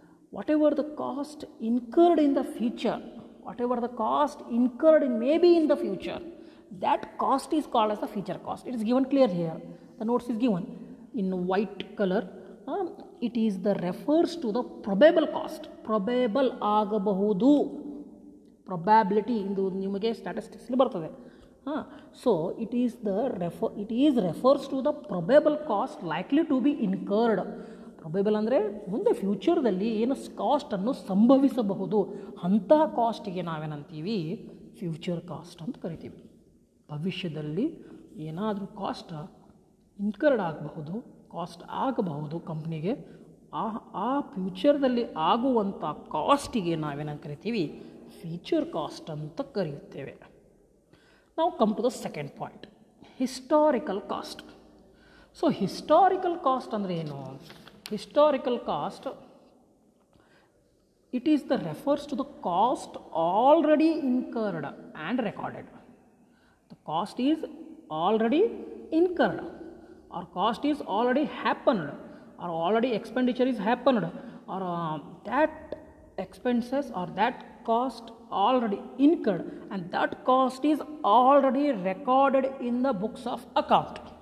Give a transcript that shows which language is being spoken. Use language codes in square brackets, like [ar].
[en] Whatever the cost incurred in the future, whatever the cost incurred in maybe in the future, that cost is called as the feature cost. It is given clear here. The notes is given in white color. It is the refers to the probable cost. [kn] Probable ಆಗಬಹುದು, probability ಇಂದು ನಿಮಗೆ ಸ್ಟ್ಯಾಟಿಸ್ಟಿಕ್ಸಲ್ಲಿ ಬರ್ತದೆ. [en] So it is refers to the probable cost likely to be incurred. [kn] Probable ಅಂದರೆ ಮುಂದೆ ಫ್ಯೂಚರ್ದಲ್ಲಿ ಏನು ಕಾಸ್ಟನ್ನು ಸಂಭವಿಸಬಹುದು, ಅಂತಹ ಕಾಸ್ಟಿಗೆ ನಾವೇನಂತೀವಿ future cost ಅಂತ ಕರಿತೀವಿ. ಭವಿಷ್ಯದಲ್ಲಿ ಏನಾದರೂ ಕಾಸ್ಟ್ ಇನ್ಕರ್ಡ್ ಆಗಬಹುದು, ಕಾಸ್ಟ್ ಆಗಬಹುದು ಕಂಪ್ನಿಗೆ, ಆ ಫ್ಯೂಚರ್ದಲ್ಲಿ ಆಗುವಂಥ ಕಾಸ್ಟಿಗೆ ನಾವೇನಂತ ಕರಿತೀವಿ ಫ್ಯೂಚರ್ ಕಾಸ್ಟ್ ಅಂತ ಕರೆಯುತ್ತೇವೆ. [en] ನಾವು come to the second point, historical cost. [kn] So historical cost ಅಂದರೆ ಏನು? [en] Historical cost, it is the refers to the cost already incurred and recorded. The cost is already incurred, or cost is already happened, or already expenditure is happened, or that expenses or that cost already incurred and that cost is already recorded in the books of account.